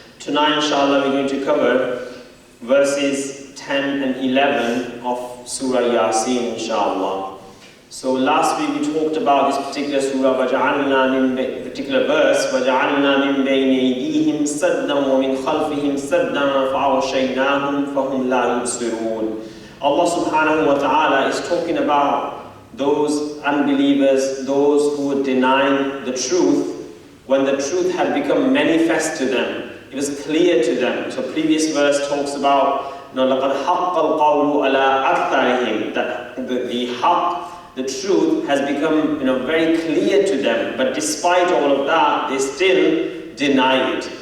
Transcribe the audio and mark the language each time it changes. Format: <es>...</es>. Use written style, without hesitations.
<en>Tonight inshallah we're going to cover verses 10 and 11 of Surah Yasin inshallah. So last week we talked about this particular surah, particular verse,</en> <ar>وَجَعَلْنَا مِن بَيْنِ أَيْدِيهِمْ سَدًّا وَمِنْ خَلْفِهِمْ سَدًّا فَأَغْشَيْنَاهُمْ فَهُمْ لَا يُبْصِرُونَ.</ar> <en>Allah subhanahu wa ta'ala is talking about those unbelievers, those who would deny the truth when the truth had become manifest to them. It was clear to them. So previous verse talks about</en> <ar>لَقَدْ حَقَّ الْقَوْلُ عَلَىٰ أَكْثَرِهِمْ,</ar> <en>that the haqq, the truth has become very clear to them, but despite all of that, they still deny it.</en>